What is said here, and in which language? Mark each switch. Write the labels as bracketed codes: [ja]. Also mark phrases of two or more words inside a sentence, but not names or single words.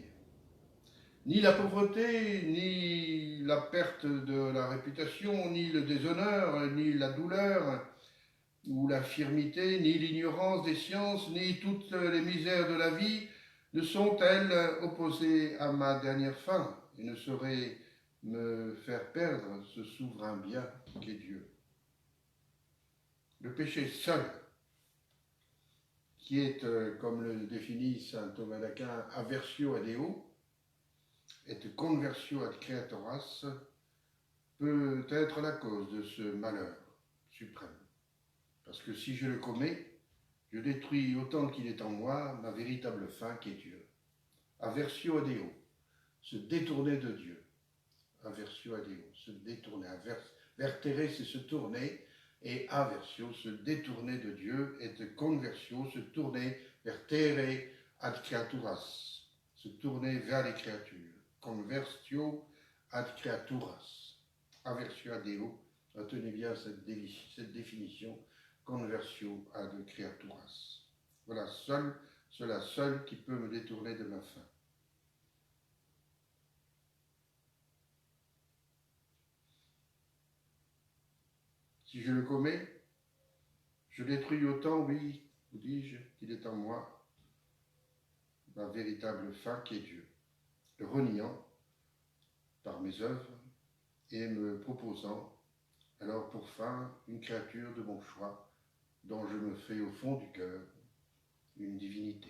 [fr] Ni la pauvreté, ni la perte de la réputation, ni le déshonneur, ni la douleur, ou l'infirmité, ni l'ignorance des sciences, ni toutes les misères de la vie ne sont-elles opposées à ma dernière fin et ne sauraient me faire perdre ce souverain bien qu'est Dieu. Le péché seul, qui est, comme le définit saint Thomas d'Aquin, [la] aversio ad Deo, et conversio ad creaturas, [fr] peut être la cause de ce malheur suprême. Parce que si je le commets, je détruis autant qu'il est en moi ma véritable fin qui est Dieu. [la] Aversio ad Deo, [fr] se détourner de Dieu. [la] Aversio ad Deo, [fr] se détourner. Vertere, c'est se tourner, et aversio, se détourner de Dieu, et de conversio, se tourner, [la] vertere ad creaturas, [fr] se tourner vers les créatures. [la] Conversio ad creaturas. Aversio ad Deo, [fr] retenez bien cette définition, [la] conversio ad creaturas. [fr] Voilà, cela seul qui peut me détourner de ma fin. Si je le commets, je détruis autant, oui, vous dis-je, qu'il est en moi, ma véritable fin qui est Dieu, le reniant par mes œuvres et me proposant alors pour fin une créature de mon choix dont je me fais au fond du cœur une divinité.